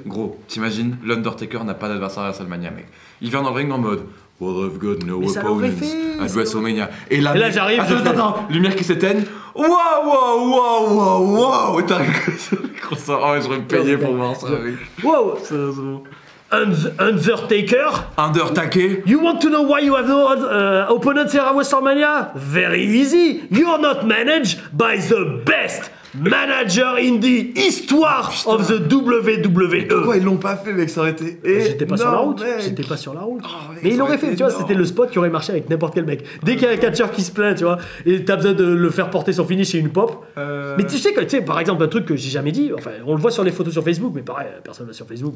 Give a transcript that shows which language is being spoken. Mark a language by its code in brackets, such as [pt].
[fr] Gros, t'imagines, l'Undertaker n'a pas d'adversaire à WrestleMania, mec. Il vient dans le ring en mode [en] Well, I've got no opponents at WrestleMania. [fr] Et là j'arrive. Attends, lumière qui s'éteigne. Wow. Et t'arrives comme ça. Oh, j'aurais payé pour voir ça, mec. Wow. Undertaker. [en] You want to know why you have no opponents here at WrestleMania? Very easy. You're not managed by the best manager in the histoire of the WWE. [fr] Pourquoi ils l'ont pas fait, mec? Ça aurait été. J'étais pas sur la route. Mais il aurait fait, tu vois, c'était le spot qui aurait marché avec n'importe quel mec. Dès qu'il y a un catcheur qui se plaint, tu vois, et t'as besoin de le faire porter son finish et une pop. Mais tu sais, par exemple, un truc que j'ai jamais dit, enfin, on le voit sur les photos sur Facebook, mais pareil, personne va sur Facebook.